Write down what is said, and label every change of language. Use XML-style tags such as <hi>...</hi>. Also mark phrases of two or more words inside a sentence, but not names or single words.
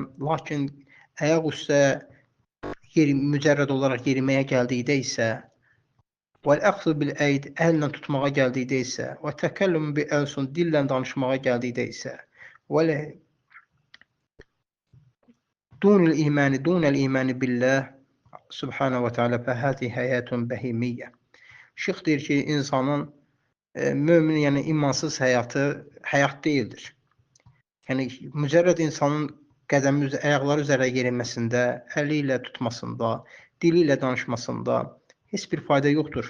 <az>Lakin ayaq üstə mücərrəd olaraq yeriməyə gəldikdə isə,</az> <ar>والأخذ باليد,</ar> <az>əllə tutmağa gəldikdə isə,</az> <ar>والتكلم بالألسن,</ar> <az>dillə danışmağa gəldikdə isə,</az> <ar>ولكن دون الإيمان بالله سبحانه وتعالى فهذه حياة بهيمية.</ar> <az>Şeyx deyir ki, insanın mömin, yəni imansız həyatı həyat deyildir. Yəni mücərrəd insanın ayaqları üzərə yerilməsində, əli ilə tutmasında, dili ilə danışmasında heç bir fayda yoxdur.</az>